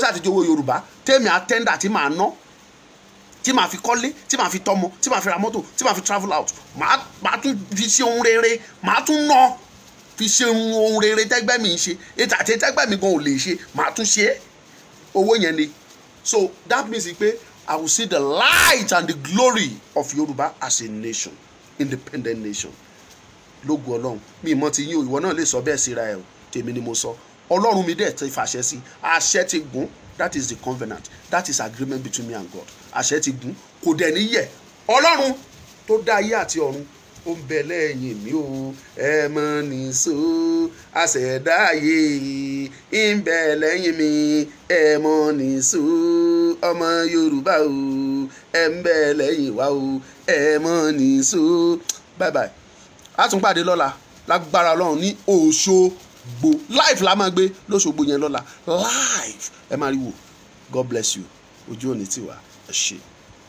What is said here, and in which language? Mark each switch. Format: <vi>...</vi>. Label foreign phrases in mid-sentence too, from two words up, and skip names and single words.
<yo>sáà ti jẹ́ owó Yorùbá tẹ́mi àtẹ́ndà tí màá ná tí màá fi kọ́lé tí màá fi tọ́mọ tí màá fi ra mọ́tò tí màá fi</yo> <en>travel out</en> <yo>màá tún fi ṣe ohun rere màá tún ná fi ṣe ohun rere tẹ́gbẹ́ mi ń ṣe ètò àti tẹ́gbẹ́ mi gan ò lè ṣe màá tún ṣe owó yẹn ni</yo> <en>so that means</en> <yo>pé</yo> <en>I will see the light and the glory of Yorùbá as a nation independent nation</en> <yo>lógo Ọlọ́run mi mọ ti yín o ìwọ náà lè sọ bẹ́ẹ̀ síra ẹ o tèmi ni mo sọ Ọlọ́run mi dẹ̀ ti fàṣẹ sí àṣẹ ti gùn</yo> <en>that is the covenant that is agreement between me and God</en> <yo>àṣẹ ti gùn kò dẹ̀ ní yẹ̀ Ọlọ́run tó dá ayé àti ọ̀run ó ń bẹ lẹ́yìn mi o ẹ mọ̀ nìṣó àṣẹ̀dá ayé ń bẹ lẹ́yìn mi ẹ mọ̀ nìṣó ọmọ Yorùbá o ẹ ń bẹ lẹ́yìn wa o ẹ mọ̀ nìṣó</yo> <en>bye bye</en> <yo>a tún pàdé lọ́la lágbára Ọlọ́run ní Òṣogbo live la máa gbé lóṣogbo yẹn lọ́la live ẹ máa rí wò</yo> <en>God bless you</en> <yo>ojú òní tiwa ẹ ṣé.</yo>